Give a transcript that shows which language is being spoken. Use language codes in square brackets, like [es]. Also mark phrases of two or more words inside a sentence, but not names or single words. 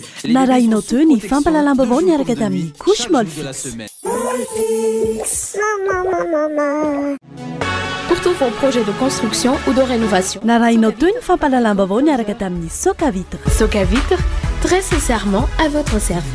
[mg] Narainao teo ny fampalalambavao niaraka tamin'ny [fr] couche molle fixe. Pour tous vos projets de construction ou de rénovation. [mg] Narainao teo ny fampalalambavao niaraka tamin'ny Soca Vitre. [fr] Soca Vitre, très sincèrement à votre service.